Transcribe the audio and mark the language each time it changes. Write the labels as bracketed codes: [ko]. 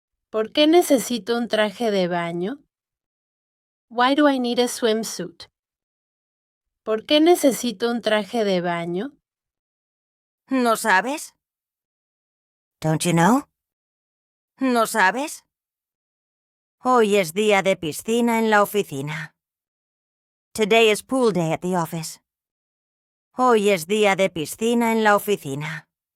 [es] ¿Por qué necesito un traje de baño? [en] Why do I need a swimsuit? [es] ¿Por qué necesito un traje de baño? ¿No sabes? [en] Don't you know? [es] ¿No sabes? Hoy es día de piscina en la oficina. [en] Today is pool day at the office. [es] Hoy es día de piscina en la oficina.